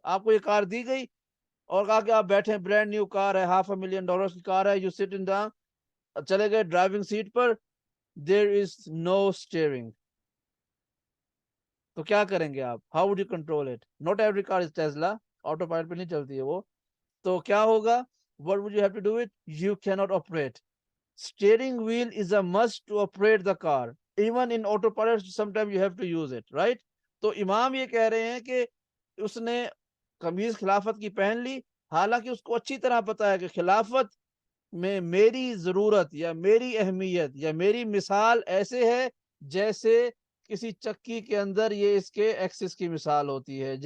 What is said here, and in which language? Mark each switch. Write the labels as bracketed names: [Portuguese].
[Urdu] آپ کو یہ کار دی گئی اور کہا کہ آپ بیٹھے، برانڈ نیو کار ہے، $500,000 کی کار ہے، [English] you sit in down, [Urdu] چلے گئے ڈرائیونگ سیٹ پر، [English] There is no steering. [Urdu] تو کیا کریں گے آپ؟ [English] How would you control it? Not every car is Tesla, [Urdu] auto pilot پہ نہیں چلتی ہے وہ. تو کیا ہوگا؟ [English] what would you have to do it? You cannot operate. Steering wheel is a must to operate the car. Even in autopilot sometimes you have to use it, right? [Urdu] تو امام یہ کہہ رہے ہیں کہ اس نے قمیض خلافت کی پہن لی، حالانکہ اس کو اچھی طرح پتا ہے کہ خلافت میں میری ضرورت یا میری اہمیت یا میری مثال ایسے ہے جیسے کسی چکی کے اندر یہ اس کے ایکسس کی مثال ہوتی ہے.